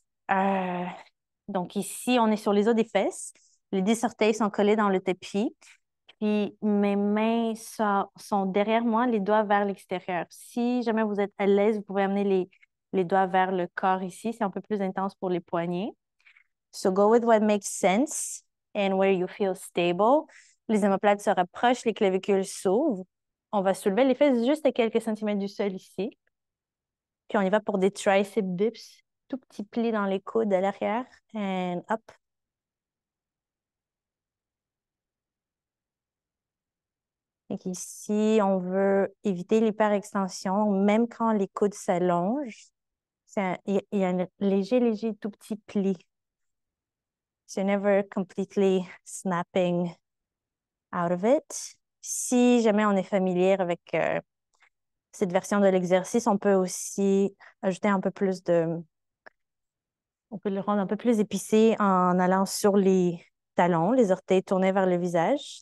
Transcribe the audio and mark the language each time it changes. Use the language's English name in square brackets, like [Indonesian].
[French] Euh, donc ici, on est sur les os des fesses. Les 10 orteils sont collés dans le tapis. Puis mes mains sont derrière moi, les doigts vers l'extérieur. Si jamais vous êtes à l'aise, vous pouvez amener les doigts vers le corps ici. C'est un peu plus intense pour les poignets. [English] So go with what makes sense and where you feel stable. [French] Les omoplates se rapprochent, les clavicules s'ouvrent. On va soulever les fesses juste à quelques centimètres du sol ici. Puis on y va pour des tricep dips. Tout petit pli dans les coudes à l'arrière. [English] And up. [French] Donc ici, on veut éviter l'hyperextension, même quand les coudes s'allongent. Il y a un léger tout petit pli. [English] So never completely snapping out of it. [French] Si jamais on est familier avec cette version de l'exercice, on peut aussi ajouter un peu plus de... On peut le rendre un peu plus épicé en allant sur les talons, les orteils tournés vers le visage.